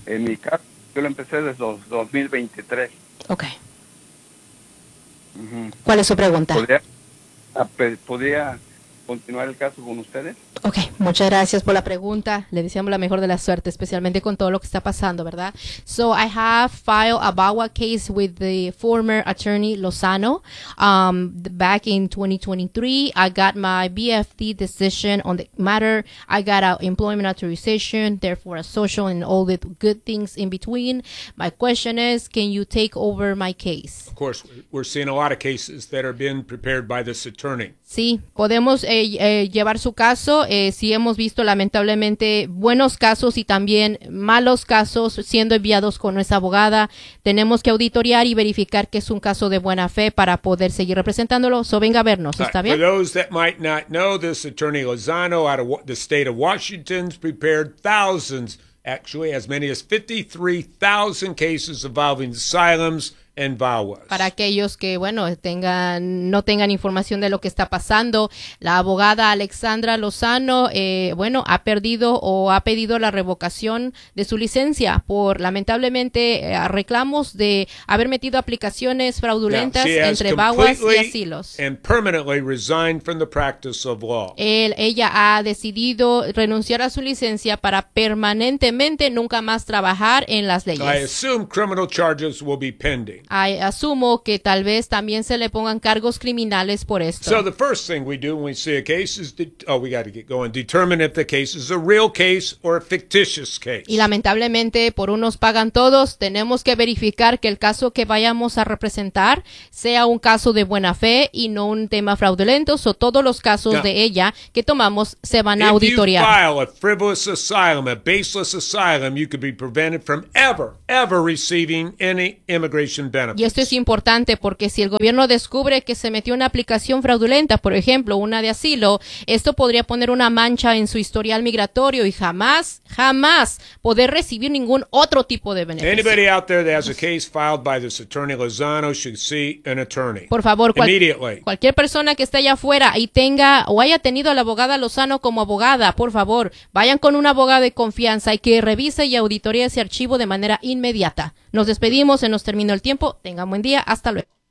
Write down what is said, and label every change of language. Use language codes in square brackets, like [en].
[es] En mi caso, yo lo empecé desde 2023. Ok. ¿Cuál es su pregunta? ¿Podría continuar el caso con ustedes? Ok, muchas gracias por la pregunta. Le deseamos la mejor de la suerte, especialmente con todo lo que está pasando, ¿verdad? [en] So, I have filed a VAWA case with the former attorney Lozano back in 2023. I got my BFT decision on the matter. I got an employment authorization, therefore a social and all the good things in between. My question is, can you take over my case? Of course, we're seeing a lot of cases that are being prepared by this attorney. [es] Sí, podemos llevar su caso. Sí hemos visto lamentablemente buenos casos y también malos casos siendo enviados con nuestra abogada. Tenemos que auditoriar y verificar que es un caso de buena fe para poder seguir representándolo. So venga a vernos, ¿está bien? [en] For those that might not know, this attorney Lozano out of the state of Washington prepared thousands, actually as many as 53,000 cases involving asylums and VAWAs. [es] Para aquellos que, bueno, no tengan información de lo que está pasando, la abogada Alexandra Lozano, ha perdido o ha pedido la revocación de su licencia por, lamentablemente, reclamos de haber metido aplicaciones fraudulentas entre VAWAs y asilos. [en] And permanently resigned from the practice of law. [es] Ella ha decidido renunciar a su licencia para permanentemente nunca más trabajar en las leyes. [en] I assume criminal charges will be pending. [es] asumo que tal vez también se le pongan cargos criminales por esto. [en] So the first thing we do when we see a case is we got to get going, determine if the case is a real case or a fictitious case. [es] Y lamentablemente por unos pagan todos, tenemos que verificar que el caso que vayamos a representar sea un caso de buena fe y no un tema fraudulento, o todos los casos de ella que tomamos se van a auditoriar. [en] If you file a frivolous asylum, a baseless asylum, you could be prevented from ever receiving any immigration benefits. [es] Y esto es importante porque si el gobierno descubre que se metió una aplicación fraudulenta, por ejemplo, una de asilo, esto podría poner una mancha en su historial migratorio y jamás poder recibir ningún otro tipo de beneficio. [en] Anybody out there that has a case filed by this attorney Lozano should see an attorney. [es] Por favor, cualquier persona que esté allá afuera y tenga o haya tenido a la abogada Lozano como abogada, por favor, vayan con un abogado de confianza y que revise y auditoree ese archivo de manera inmediata. Nos despedimos, se nos terminó el tiempo. Tengan buen día, hasta luego.